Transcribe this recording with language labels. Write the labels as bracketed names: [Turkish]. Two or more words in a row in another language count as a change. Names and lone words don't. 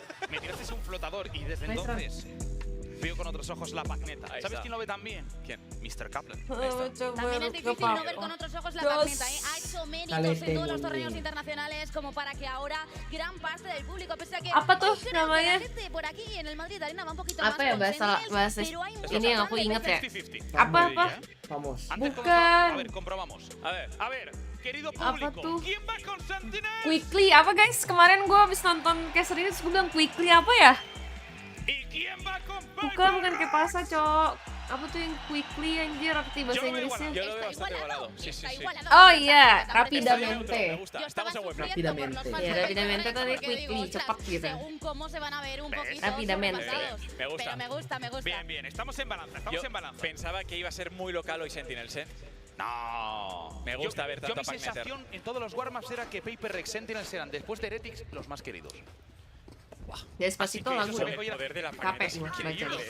[Spanish] Me tiraste un flotador y desde entonces veo con otros ojos la pagneta. ¿Sabes quién lo ve también? ¿Quién? Mr. Kaplan. También es difícil no ver con otros ojos la pagneta, ¿eh? Ha hecho méritos en todos los torneos internacionales como para que ahora gran parte del público, pese a que la gente por aquí en el Madrid Arena va un poquito más [Indonesian] apa ya bahasa ini yang aku inget ya? [Spanish] 50-50. [Indonesian] Apa? [Spanish] Vamos. A ver, comprobamos. A ver, querido público, ¿quién va con Sentinel? [Indonesian] Quickly apa guys? Kemarin gue abis nonton kayak serius gue bilang quickly apa ya? Bukan kayak pasa, Cok. Apa tuh yang quickly anjir, arti bahasa Inggrisnya? [Spanish] Yo lo veo bastante igualado. Sí. [Indonesian] Oh iya, rapidamente. Rapidamente. Ya, rapidamente tadi quickly, cepat gitu. Rapidamente. [Spanish] Me gusta. Bien, estamos en balanza, Pensaba que iba a ser muy local hoy Sentinels, ¿eh? No. Me gusta ver tanto mi Packmeter. sensación en todos los warm-ups era que Paper Rex Sentinels eran, después de Heretics, los más queridos. [Indonesian] Despacito lagu. [Spanish] El poder de la Packmeter es increíble.